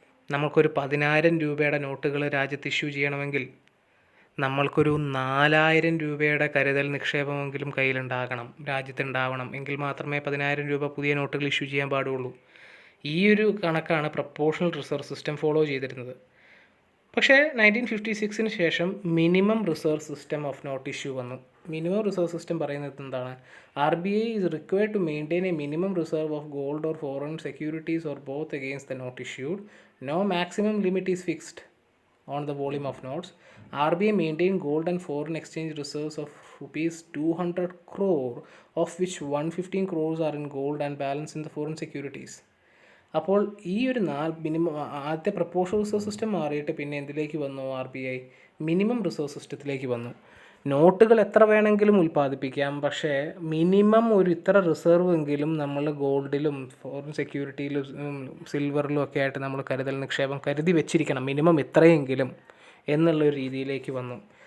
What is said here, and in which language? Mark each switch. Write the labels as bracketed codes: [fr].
[ml] നമ്മൾക്കൊരു 10,000 രൂപയുടെ നോട്ടുകൾ രാജ്യത്ത് ഇഷ്യൂ ചെയ്യണമെങ്കിൽ നമ്മൾക്കൊരു 4000 രൂപയുടെ കരുതൽ നിക്ഷേപമെങ്കിലും കയ്യിലുണ്ടാകണം, രാജ്യത്തുണ്ടാവണം. എങ്കിൽ മാത്രമേ 10,000 രൂപ പുതിയ നോട്ടുകൾ ഇഷ്യൂ ചെയ്യാൻ പാടുള്ളൂ. ഈ ഒരു കണക്കാണ് പ്രപ്പോർഷണൽ റിസർവ് സിസ്റ്റം ഫോളോ ചെയ്തിരുന്നത്. പക്ഷേ 1956 ശേഷം minimum reserve system of not issue വന്നു. മിനിമം റിസർവ് സിസ്റ്റം പറയുന്നത് എന്താണ്? [en] RBI is required to maintain a minimum reserve of gold or foreign securities or both against the note issued. No maximum limit is fixed on the volume of notes. RBI maintained gold and foreign exchange reserves of rupees 200 crore, of which 115 crores are in gold and balance in the foreign securities. [ml] അപ്പോൾ ഈ ഒരു minimum ആദ്യത്തെ proportional reserve system മാറിയിട്ട് പിന്നെ എന്തിലേക്ക് വന്നു? RBI minimum reserve സിസ്റ്റത്തിലേക്ക് വന്നു. നോട്ടുകൾ എത്ര വേണമെങ്കിലും ഉൽപ്പാദിപ്പിക്കാം, പക്ഷേ മിനിമം ഒരു ഇത്ര റിസർവ് എങ്കിലും നമ്മൾ ഗോൾഡിലും ഫോറിൻ സെക്യൂരിറ്റിയിലും സിൽവറിലും ഒക്കെ ആയിട്ട് നമ്മൾ കരുതൽ നിക്ഷേപം കരുതി വെച്ചിരിക്കണം, മിനിമം ഇത്രയെങ്കിലും എന്നുള്ളൊരു രീതിയിലേക്ക് വന്നു.